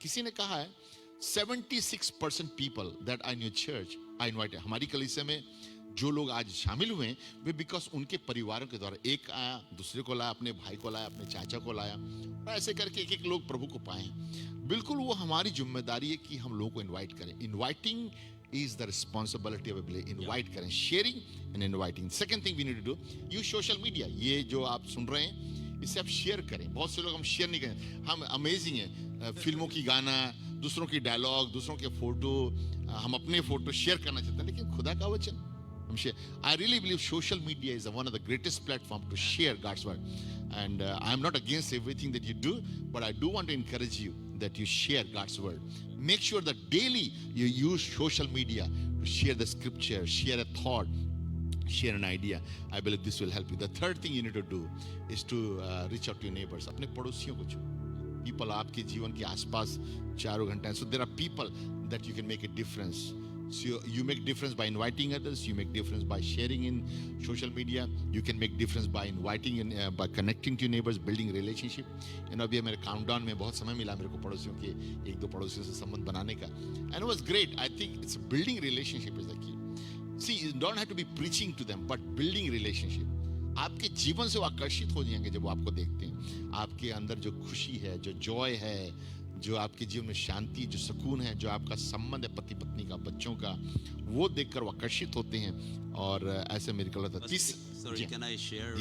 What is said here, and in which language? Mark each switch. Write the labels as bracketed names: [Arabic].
[Hindi] किसी ने कहा है [English] 76% people that I in your church I invited. [Hindi] हमारी कलीसिया में जो लोग आज शामिल हुए हैं वे बिकॉज उनके परिवारों के द्वारा, एक आया, दूसरे को लाया, अपने भाई को लाया, अपने चाचा को लाया, और ऐसे करके एक एक लोग प्रभु को पाए। बिल्कुल वो हमारी जिम्मेदारी है कि हम लोगों को इनवाइट करें। [English] Inviting is the responsibility of a believer. Invite करें, sharing and inviting. Second thing we need to do, use social media. [Hindi] ये जो आप सुन रहे हैं इसे आप शेयर करें। बहुत से लोग हम शेयर नहीं करें। हम अमेजिंग है, फिल्मों की गाना, दूसरों की डायलॉग, दूसरों के फोटो, हम अपने फोटो शेयर करना चाहते हैं, लेकिन खुदा का वचन हम share. [English] I really believe social media is one of the greatest platform to share God's word. And I am not against everything that you do, but I do want to encourage you that you share God's word. Make sure that daily you use social media to share the scripture, share a thought, share an idea. I believe this will help you. The third thing you need to do is to reach out to your neighbors. [Hindi] अपने पड़ोसियों को चुनो। [English] People [Hindi] आपके जीवन के आसपास चारों घंटे हैं। [English] So there are people that you can make a difference. So you make difference by inviting others. You make difference by sharing in social media. You can make difference by inviting in, by connecting to your neighbors, building relationship. You know, [Hindi] अभी मेरे countdown में बहुत समय मिला मेरे को पड़ोसियों के, एक दो पड़ोसियों से संबंध बनाने का. [English] And it was great. I think it's building relationship is the key. See, you don't have to be preaching to them, but building relationship. [Hindi] आपके जीवन से वो आकर्षित हो जाएंगे जब वो आपको देखते हैं। आपके अंदर जो खुशी है, जो जॉय है, जो आपके जीवन में शांति, जो सुकून है, जो आपका संबंध है पति पत्नी का, बच्चों का, वो देखकर वो आकर्षित होते हैं और ऐसे मेरे को लगता है। [English] Sorry, can I share?